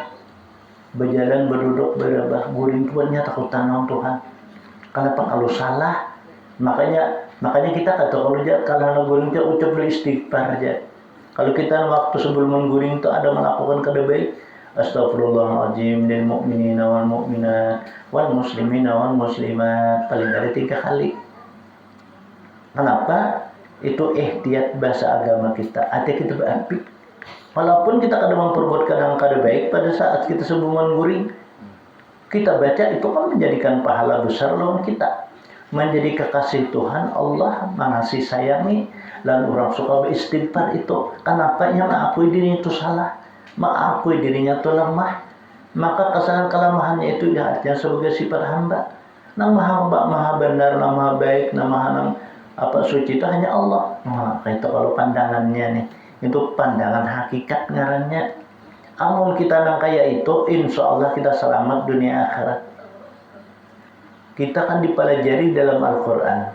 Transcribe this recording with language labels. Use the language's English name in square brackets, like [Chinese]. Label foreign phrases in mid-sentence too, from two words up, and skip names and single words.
[Banjar] Berjalan berduduk berabah guring tuannya takutan sama Tuhan. Kenapa kalau salah? Makanya kita kata kalau guring itu ucap istighfar aja. Kalau kita waktu sebelum mengguring itu ada melakukan kada baik, [Arabic] أستغفر الله العظيم للمؤمنين والمؤمنات والمسلمين والمسلمات [Banjar] paling dari 3 kali. Kenapa? Itu ihtiyat bahasa agama kita. Hati kita berapi. Walaupun kita kadang memperbuat kadang kada baik pada saat kita sebelum mengguring, kita baca itu kan menjadikan pahala besar lawan kita. Menjadi kekasih Tuhan Allah mengasihi sayangi dan orang suka beristighfar itu. Kenapa? Ya mengakui dirinya itu salah, mengakui dirinya itu lemah. Maka kesalahan kelemahannya itu ya artinya sebagai sifat hamba. Nang maha benar, nang maha baik, nang maha suci itu hanya Allah. Nah, itu kalau pandangannya nih, itu pandangan hakikat ngarannya. Amun kita nang kaya itu, [Arabic] إن شاء الله [Banjar] kita selamat dunia akhirat. Kita kan dipelajari dalam Al-Quran.